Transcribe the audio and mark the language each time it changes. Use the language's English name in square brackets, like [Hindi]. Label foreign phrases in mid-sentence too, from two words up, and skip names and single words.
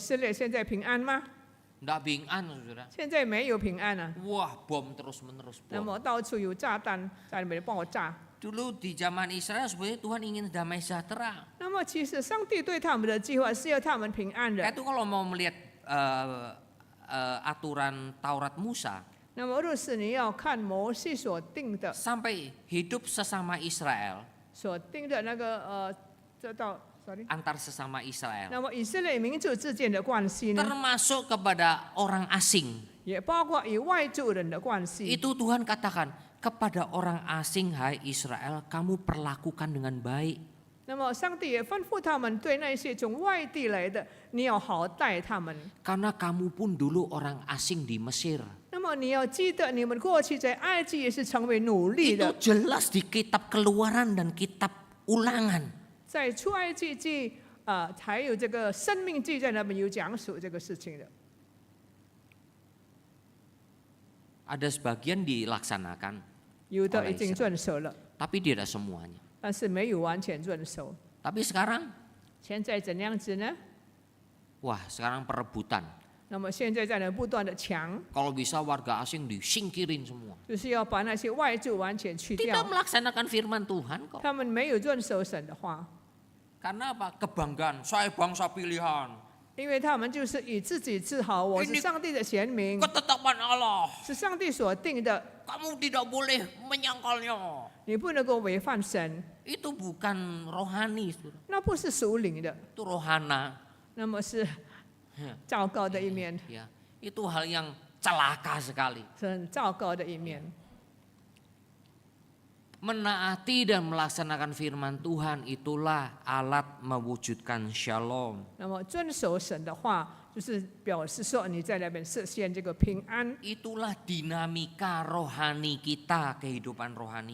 [Chinese] 若是你现在说以色列现在平安吗？ [Indonesian] Nggak bingan, saudara. [Chinese] 现在没有平安啊， [Indonesian] Wah, bom terus menerus [Chinese] 那 [Indonesian] bom. [Chinese] 么到处有炸弹在那边爆炸。 [Indonesian] Dulu di zaman Israel sebenarnya Tuhan ingin damai sejahtera. [Chinese] 那么其实上帝对他们的计划是要他们平安的。 [Indonesian] Itu kalau mau melihat aturan Taurat Musa, [Chinese] 那么若是你要看摩西所定的 [Indonesian] sampai hidup sesama Israel, [Chinese] 那个这道 sorry， [Indonesian] antar sesama Israel, [Chinese] 那么以色列民族之间的关系呢， [Indonesian] termasuk kepada orang asing. [Chinese] 也包括与外族人的关系。 [Indonesian] Itu Tuhan katakan, kepada orang asing, hai Israel, kamu perlakukan dengan baik. [Chinese] 那么上帝也吩咐他们，对那些从外地来的，你要好待他们。 [Indonesian] Karena kamu pun dulu orang asing di Mesir. [Chinese] 那么你要记得，你们过去在埃及也是成为奴隶 [Indonesian] Itu [Chinese] 的， [Indonesian] jelas di kitab Keluaran dan kitab Ulangan. [Chinese] 在出埃及记还有这个生命记在那边有讲述这个事情的。 [Indonesian] Ada sebagian dilaksanakan, [Chinese] 有的已经遵守了， [Indonesian] tapi tidak semuanya. [Chinese] 但是没有完全遵守。 [Indonesian] Tapi sekarang, [Chinese] 现在怎样子呢？ [Indonesian] wah sekarang perebutan. [Chinese] 那么现在在那不断的抢， [Indonesian] Kalau bisa warga asing disingkirin semua. [Chinese] 就是要把那些外族完全去 [Indonesian] Tidak [Chinese] 掉。 [Indonesian] melaksanakan firman Tuhan kok. [Chinese] 他们没有遵守神的话， [Indonesian] Karena apa? Kebanggaan, saya bangsa pilihan. [Chinese] 因为他们就是以自己自豪，我是上帝的贤民， [Indonesian] Ketetapan Allah, [Chinese] 是上帝所定的， [Indonesian] kamu tidak boleh menyangkalnya. [Chinese] 你不能够违反神， [Indonesian] Itu bukan rohani, saudara. [Chinese] 那不是属灵的， [Indonesian] Itu rohana. [Chinese] 那么是糟糕的一面， [Indonesian] Ya, itu hal yang celaka sekali. [Chinese] 是很糟糕的一面。 [Indonesian] Menaati dan melaksanakan firman Tuhan itulah alat mewujudkan shalom. [Chinese] 那么遵守神的话，就是表示说你在那边实现这个平安。 [Indonesian] Itulah dinamika rohani kita, kehidupan rohani